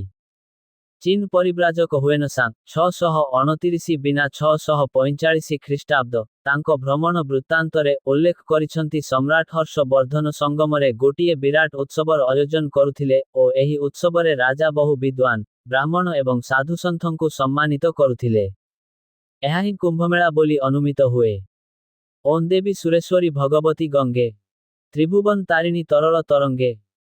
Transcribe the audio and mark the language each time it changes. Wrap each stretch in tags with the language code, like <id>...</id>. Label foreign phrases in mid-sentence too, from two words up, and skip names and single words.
<or>ଚୀନ ପରିବ୍ରାଜକ ହୁଏନସାଙ୍ଗ 629 ବିନା 645 ଖ୍ରୀଷ୍ଟାବ୍ଦ ତାଙ୍କ ଭ୍ରମଣ ବୃତ୍ତାନ୍ତରେ ଉଲ୍ଲେଖ କରିଛନ୍ତି ସମ୍ରାଟ ହର୍ଷ ବର୍ଦ୍ଧନ ସଙ୍ଗମରେ ଗୋଟିଏ ବିରାଟ ଉତ୍ସବର ଆୟୋଜନ କରୁଥିଲେ ଓ ଏହି ଉତ୍ସବରେ ରାଜା ବହୁ ବିଦ୍ୱାନ ବ୍ରାହ୍ମଣ ଏବଂ ସାଧୁ ସନ୍ତଙ୍କୁ ସମ୍ମାନିତ କରୁଥିଲେ। ଏହା ହିଁ କୁମ୍ଭମେଳା ବୋଲି ଅନୁମିତ ହୁଏ।</or> <sa>ओं देवी सुरेश्वरी भगवती गंगे त्रिभुवन तारिणी तरल तरंगे।</sa>